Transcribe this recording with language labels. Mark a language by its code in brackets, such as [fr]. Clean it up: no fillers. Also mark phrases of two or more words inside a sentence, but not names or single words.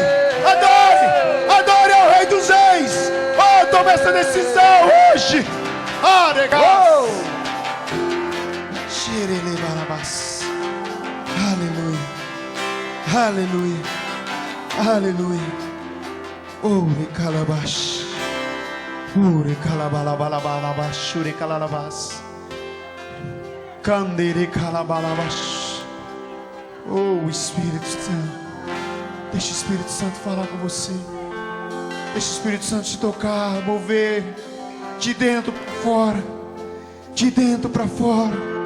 [pt] Adore! Adore ao Rei dos Reis! Oh, toma essa decisão hoje! Ah, legal! Aleluia! Aleluia! Aleluia! Oh, recalabash! Ure calabalabalabalabash! Ure calalabas! Candere calabalabash! Oh, Espírito Santo, deixa o Espírito Santo falar com você. Deixa o Espírito Santo te tocar, mover de dentro para fora, de dentro para fora.